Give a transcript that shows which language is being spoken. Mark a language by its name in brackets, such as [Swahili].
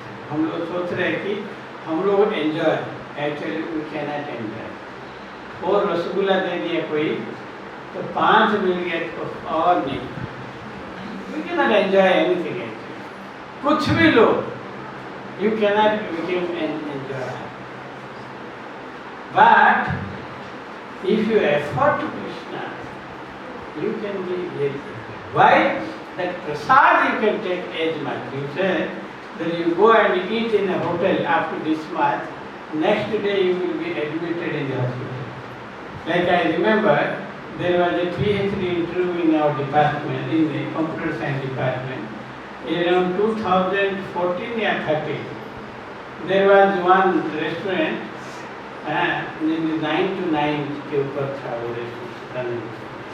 [Hindi] हम लोग सोच रहे हैं कि हम लोग enjoy, [English] Actually we can not enjoy. [Hindi] और रसगुल्ला दे दिया कोई तो 5 मिल गए तो और नहीं, [English] We can not enjoy anything. [Hindi] कुछ भी लो, [English] You can not become enjoy. But if you offer to Krishna, you can be very. Why? That prasad you can take as much. You say that you go and eat in a hotel after this much, next day you will be admitted in the hospital. Like I remember, there was a PhD interview in our department, in the computer science department, around 2014 or 13. There was one restaurant, 9 to 9 [Hindi] के ऊपर था वो restaurant.